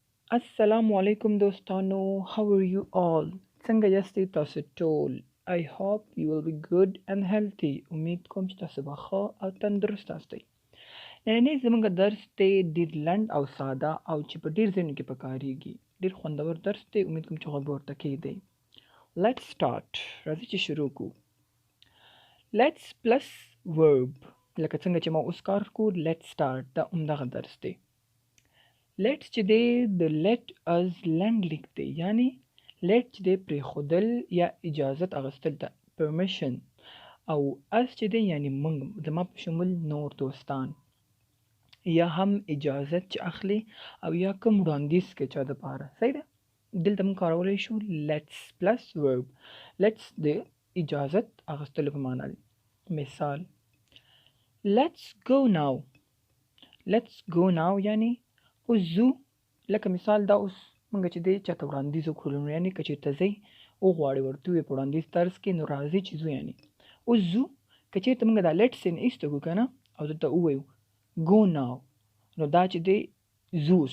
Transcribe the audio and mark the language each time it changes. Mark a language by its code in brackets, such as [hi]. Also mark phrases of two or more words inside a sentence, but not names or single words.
[ar] السلام علیکم [ps] دوستانو. [en] how are you all؟ [ps] څنګه یاستئ تاسو ټول؟ [en] I hope you will be good and healthy. [ps] امید کوم چې تاسو به ښه او تندرست یاستئ. نننی زموږ درس دی ډېر لنډ او ساده او چې په ډېر ځایونو کې پکارېږي. ډېر خوندور درس دی. امید کوم چې غوږ به ورته کېږدئ. [en] Let's start. [ps] راځئ چې شروع کړو. [en] Let's plus verb. [ps] لکه څنګه چې ما اوس کار کوو [en] let's start. [ps] دا همدغه درس دی. let چې دی د [en] let us [ps] لنډ لیک دی، یعنی let چې دی پرېښودل یا اجازت اخیستل ته permission، او us چې دی یعنی موږ زما په شمول نور دوستان یا هم اجازت چې اخلي او یا کوم وړاندیز کوي چا دپاره. صحیح ده؟ دلته موږ کارولی شو [en] let's plus verb. [ps] let's د اجازت اخیستلو په معنا دی. [en] مثال let's go now. [ps] let's go now یعنی اوس ځو. لکه مثال دا اوس موږ چې دی چاته وړاندیز وکړو، یعنې که چېرته ځئ وغواړئ ورته ووایئ په وړاندیز طرز کې، نو راځئ چې ځو. یعنې اوس ځو. که چېرته موږ دا لیټ سین ایسته کړو که نه او دلته ووایو [en] go now, [ps] نو دا چې دی ځو اوس.